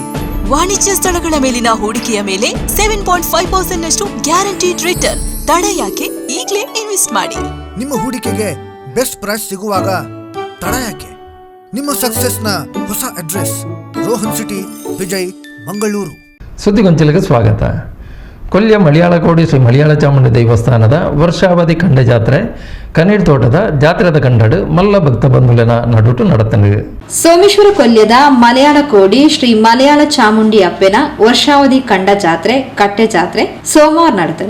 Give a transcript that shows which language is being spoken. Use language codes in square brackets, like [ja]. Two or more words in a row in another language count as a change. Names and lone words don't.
[kn] ವಾಣಿಜ್ಯ ಸ್ಥಳಗಳ ಮೇಲಿನ ಹೂಡಿಕೆಯ ಮೇಲೆ 7.5% ನಷ್ಟು [en] guaranteed return. [kn] ತಡ ಯಾಕೆ? ಈಗಲೇ ಇನ್ವೆಸ್ಟ್ ಮಾಡಿ. ನಿಮ್ಮ ಹೂಡಿಕೆಗೆ [en] best price [kn] ಸಿಗುವಾಗ ತಡ ಯಾಕೆ? ನಿಮ್ಮ ಸಕ್ಸಸ್ನ ಹೊಸ ಅಡ್ರೆಸ್ ರೋಹನ್ ಸಿಟಿ, ವಿಜಯ್, ಮಂಗಳೂರು. ಸುದ್ದಿಗೊಂಚಲಿಗೆ ಸ್ವಾಗತ. [tcy] ಕೊಲ್ಯ ಮಲಯಾಳಕೋಡಿ ಶ್ರೀ ಮಲಯಾಳ ಚಾಮುಂಡಿ ದೇವಸ್ಥಾನದ ವರ್ಷಾವಧಿ ಖಂಡ ಜಾತ್ರೆ ಕನೀರ್ ತೋಟದ ಜಾತ್ರೆದ ಕಂಡಡು ಮಲ್ಲ ಭಕ್ತ ಬಂಧುಲಿನ ನಡುಟು ನಡೆತನು. ಸೋಮೇಶ್ವರ ಕೊಲ್ಯದ ಮಲಯಾಳ ಕೋಡಿ ಶ್ರೀ ಮಲಯಾಳ ಚಾಮುಂಡಿ ಅಪ್ಪೆನ ವರ್ಷಾವಧಿ ಕಂಡ ಜಾತ್ರೆ ಕಟ್ಟೆ ಜಾತ್ರೆ ಸೋಮವಾರ ನಡೆತದು.